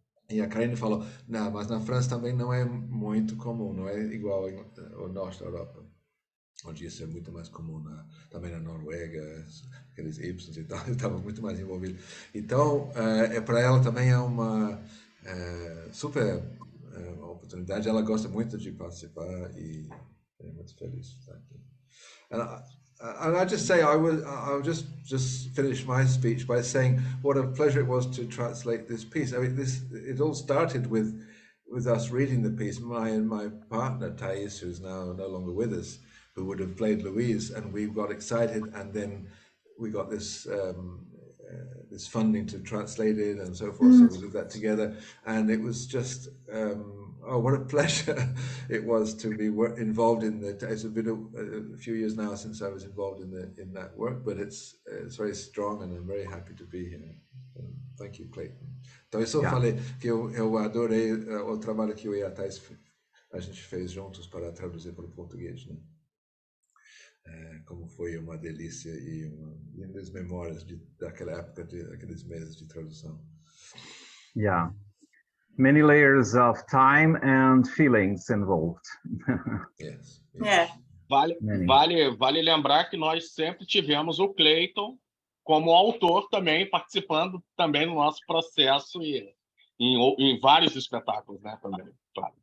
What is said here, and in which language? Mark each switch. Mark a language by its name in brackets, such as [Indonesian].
[Portuguese] E a Karin falou, não, mas na França também não é muito comum, não é igual ao norte da Europa, onde isso é muito mais comum, também na Noruega, aqueles Ibsens e tal, estava muito mais envolvido. Então, para ela também é uma super oportunidade, ela gosta muito de participar e é muito feliz de estar aqui. [English] And I just say I'll just finish my speech by saying what a pleasure it was to translate this piece. I mean, it all started with us reading the piece. My partner Thais, who's now no longer with us, who would have played Louise, and we got excited, and then we got this this funding to translate it and so forth. So we did that together, and it was just what a pleasure it was to be involved in the. It's been a few years now since I was involved in that work, but it's very strong, and I'm very happy to be here. Thank you, Clayton. [Portuguese] Então eu só falei que eu adorei o trabalho que eu e a Thais a gente fez juntos para traduzir para o português, né? como foi uma delícia e lindas memórias daquela época, aqueles meses de tradução. [English] Yeah. Many layers of time and feelings involved. Yes. Yeah. [Portuguese] Vale lembrar que nós sempre tivemos o Clayton como autor também, participando também do nosso processo e em vários espetáculos, né, também, claro.